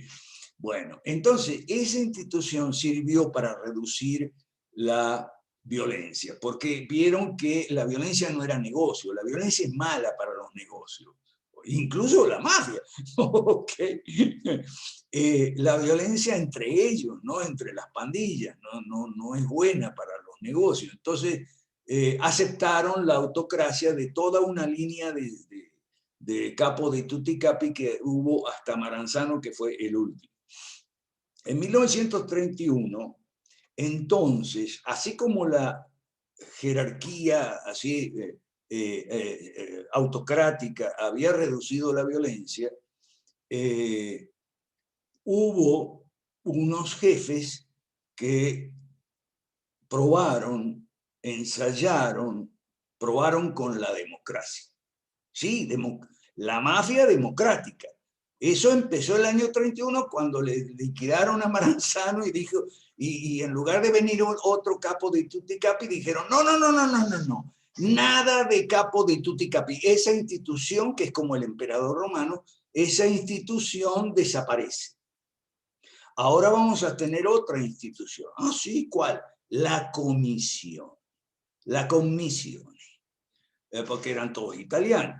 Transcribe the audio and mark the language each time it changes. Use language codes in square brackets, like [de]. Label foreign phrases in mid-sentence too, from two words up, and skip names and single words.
[es] Bueno, entonces esa institución sirvió para reducir la violencia, porque vieron que la violencia no era negocio, la violencia es mala para los negocios, incluso la mafia. ¿Okay? La violencia entre ellos, ¿no? Entre las pandillas, no es buena para los negocios. Entonces, aceptaron la autocracia de toda una línea de [it] capo de tutti capi [es] que hubo hasta Maranzano, que fue el último. En 1931, entonces, así como la jerarquía así, autocrática había reducido la violencia, hubo unos jefes que probaron, ensayaron, probaron con la democracia. Sí, la mafia democrática. Eso empezó el año 31 cuando le liquidaron a Maranzano y dijo, y en lugar de venir otro [it] capo de tutti capi, [es] dijeron, no, nada de [it] capo de tutti capi. [es] Esa institución, que es como el emperador romano, esa institución desaparece. Ahora vamos a tener otra institución. Ah, sí, ¿cuál? La comisión. La comisión. Porque eran todos italianos.